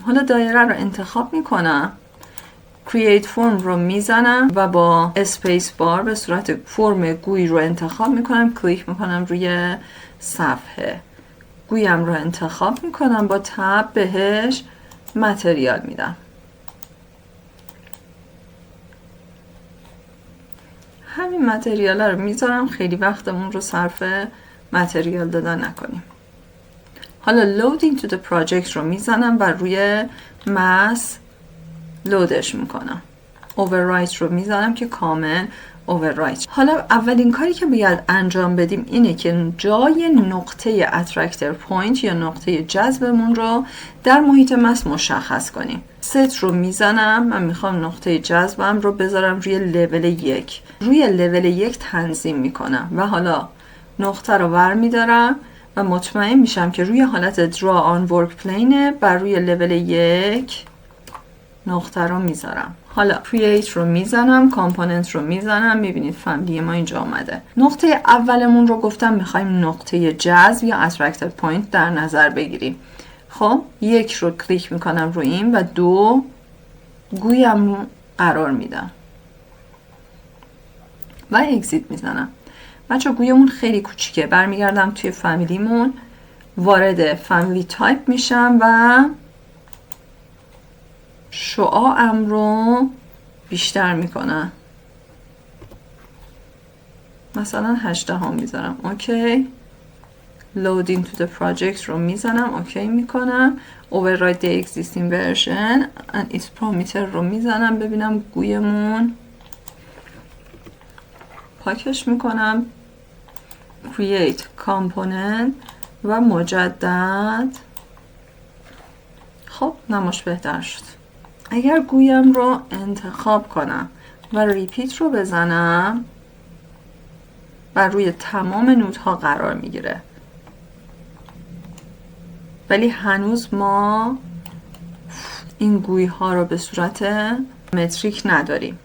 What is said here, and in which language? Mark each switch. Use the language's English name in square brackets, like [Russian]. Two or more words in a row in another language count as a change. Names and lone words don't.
[Persian] حالا دایره رو انتخاب میکنم، [English] create form [Persian] رو میزنم و با [English] space bar [Persian] به صورت فرم گوی رو انتخاب میکنم، کلیک میکنم روی صفحه، گویم رو انتخاب میکنم، با تب بهش متریال میدم. همین متریال رو میذارم، خیلی وقتمون رو صرف متریال دادن نکنیم. حالا [English] loading to the project [Persian] رو میزنم و روی مس لودش میکنم. overwrite رو میزنم که کامل overwrite. حالا اولین کاری که باید انجام بدیم اینه که جای نقطه [English] attractor point [Persian] یا نقطه جذبمون رو در محیط مس مشخص کنیم. ست رو میزنم، من میخوام نقطه جذبم رو بذارم روی لول 1. روی لول 1 تنظیم میکنم و حالا نقطه رو ور میدارم و مطمئن میشم که روی حالت [English] draw on work plane [Persian] بر روی لول 1 نقطه رو میذارم. حالا create رو میزنم، کامپوننت رو میزنم، میبینید فامیلی ما اینجا آمده. نقطه اولمون رو گفتم میخوایم نقطه جذب یا [English] attracted point [Persian] در نظر بگیریم. خب 1 رو کلیک میکنم روی این و 2 گویم رو قرار میدم و اگزیت میزنم. بچه گویمون خیلی کوچیکه، برمیگردم توی فامیلیمون، وارد [English] family type [Persian] میشم و شعاعم رو بیشتر میکنم، مثلا 18 میذارم. اوکی. [English] loading to the project [Persian] رو میزنم، اوکی میکنم. [English] override the existing version and its parameter [Persian] رو میزنم، ببینم گویمون، پاکش میکنم، [English] create component [Persian] و مجدد. خب نماش بهتر شد. اگر گویم رو انتخاب کنم و ریپیت رو بزنم و روی تمام نودها قرار میگیره، ولی هنوز ما این گوی ها رو به صورت متریک نداریم.